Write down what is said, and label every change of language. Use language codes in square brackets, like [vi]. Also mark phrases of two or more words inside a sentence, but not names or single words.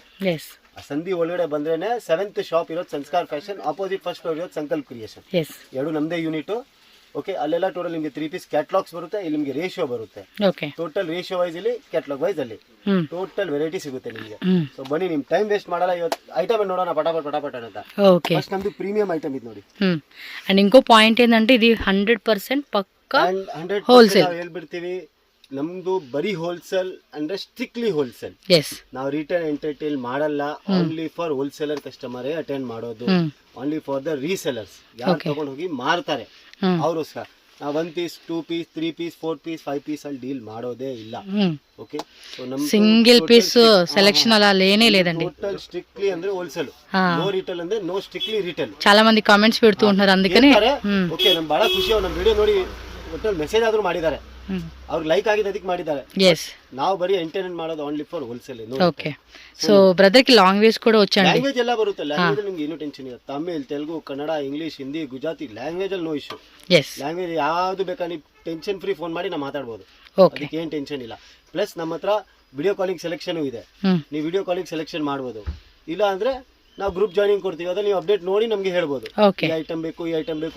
[kn] ಆ ಸಂಧಿ ಒಳಗಡೆ ಬಂದ್ರೇನೆ 7th ಶಾಪ್ ಇರೋದು ಸಂಸ್ಕಾರ್ ಫ್ಯಾಷನ್, [en] opposite first floor [kn] ಇರೋದು ಸಂಕಲ್ಪ ಕ್ರಿಯೇಷನ್. ಎರಡು ನಮ್ಮದೇ ಯೂನಿಟ್. ಓಕೆ, ಅಲ್ಲೆಲ್ಲ ಟೋಟಲ್ ನಿಮಗೆ 3 [en] piece catalogs [kn] ಬರುತ್ತೆ. ಇಲ್ಲಿ ನಿಮಗೆ ರೇಷಿಯೋ ಬರುತ್ತೆ. [en] total ratio wise [kn] ಇಲ್ಲಿ, [en] catalog wise [kn] ಅಲ್ಲಿ [en] total variety [kn] ಸಿಗುತ್ತೆ ನಿಮಗೆ. ಸೊ ಬನ್ನಿ, ನಿಮ್ [en] time waste [kn] ಮಾಡಲ್ಲ. ಇವತ್ತು ಐಟಮ್ ನೋಡೋಣ ಪಟಾಪಟ್ ಅಂತ. ಫಸ್ಟ್ ನಮ್ದು [en] premium item [kn] ಇದು ನೋಡಿ. [te] అండ్ ఇంకో పాయింట్ ఏంటంటే ఇది 100% పక్కా [kn] 100% ಹೇಳ್ಬಿಡ್ತೀವಿ. ನಮ್ದು ಬರೀ ಹೋಲ್ಸೇಲ್ ಅಂದ್ರೆ [en] strictly wholesale. [kn] ನಾವು [en] retail entertain [kn] ಮಾಡಲ್ಲ. [en] only for wholesaler customer attend [kn] ಮಾಡೋದು. [en] Only for the resellers, [kn] ಯಾರು ತಗೊಂಡು ಹೋಗಿ ಮಾರ್ತಾರೆ ಅವ್ರೋಸ್ಕರ. ನಾವು 1 ಪೀಸ್ 2 ಪೀಸ್ 3 ಪೀಸ್ 4 ಪೀಸ್ 5 ಪೀಸ್ ಅಲ್ಲಿ ಡೀಲ್ ಮಾಡೋದೇ ಇಲ್ಲ. [en] Okay, so [kn] ನಮ್ದು [en] single piece selection [te] అలా లేనే లేదండి. [en] total strictly [kn] ಅಂದ್ರೆ [en] wholesale, no retail [kn] ಅಂದ್ರೆ [en] no strictly retail. [te] చాలా మంది కామెంట్స్ పెడుతూ ఉంటున్నారు, అందుకని [kn] ಓಕೆ ನಮ್ ಬಹಳ ಖುಷಿ. ನಮ್ಮ ವಿಡಿಯೋ ನೋಡಿ ಒಟ್ಟಲ್ಲಿ ಮೆಸೇಜ್ ಆದ್ರೂ ಮಾಡಿದ್ದಾರೆ, ಅವ್ರಿಗೆ ಲೈಕ್ ಆಗಿದೆ, ಅದಕ್ಕೆ ಮಾಡಿದ್ದಾರೆ. ನಾವು ಬರೀ ಎಂಟರ್ಟೈನ್ ಮಾಡೋದು [en] only for wholesale. Okay. So brother [te] కి లాంగ్వేజ్ కూడా వచ్చండి. [kn] ಲ್ಯಾಂಗ್ವೇಜ್ ಎಲ್ಲ ಬರುತ್ತೆ. ಲ್ಯಾಂಗ್ವೇಜ್ ನಿಮ್ಗೆ ಏನು ಟೆನ್ಷನ್ ಇಲ್ಲ. ತಮಿಳ್, ತೆಲುಗು, ಕನ್ನಡ, ಇಂಗ್ಲಿಷ್, ಹಿಂದಿ, ಗುಜರಾತಿ, ಲ್ಯಾಂಗ್ವೇಜ್ ಅಲ್ಲಿ [en] no issue. [kn] ಲ್ಯಾಂಗ್ವೇಜ್ ಯಾವ್ದು ಬೇಕಾ ನೀವು [en] tension free phone [kn] ಮಾಡಿ ನಾವು ಮಾತಾಡ್ಬೋದು, ಅದಕ್ಕೆ ಏನ್ ಟೆನ್ಷನ್ ಇಲ್ಲ. ಪ್ಲಸ್ ನಮ್ಮ ಹತ್ರ [en] video calling selection [kn] ಇದೆ. ನೀವು [en] video calling selection [kn] ಮಾಡ್ಬೋದು. ಇಲ್ಲ ಅಂದ್ರೆ ನಾವು [en] group joining [kn] ಕೊಡ್ತೀವಿ, ಅದ್ರಲ್ಲಿ ನೀವು ಅಪ್ಡೇಟ್ ನೋಡಿ ನಮ್ಗೆ ಹೇಳ್ಬೋದು ಈ ಐಟಮ್ ಬೇಕು, ಈ ಐಟಮ್ ಬೇಕು.